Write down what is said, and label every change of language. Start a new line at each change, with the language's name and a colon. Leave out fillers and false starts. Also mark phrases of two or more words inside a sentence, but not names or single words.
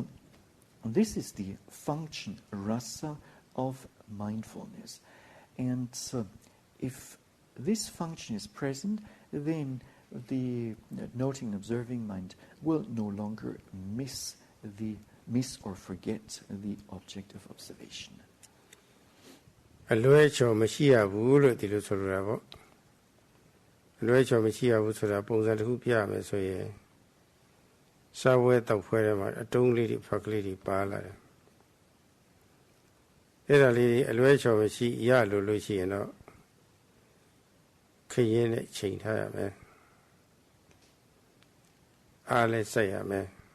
English: So This is the function, rasa, of mindfulness. And if this function is present, then the noting, observing mind will no longer miss or forget the object of observation.
Burmese: အလွဲချော်မရှိရဘူးလို့ဒီလိုဆိုလိုတာပေါ့အလွဲချော်မရှိရဘူးဆိုတာပုံစံတစ်ခုပြရမယ်ဆိုရင်စာဝဲတောက်ဖွဲထဲမှာအတုံးလေးတွေဖက်ကလေးတွေပါလာတယ်အဲ့ဒါလေးအလွဲချော်မရှိရလို့ရှိရင်တော့ခရင်နဲ့ချိန်ထားရမယ်အားလည်းစိုက်ရမယ်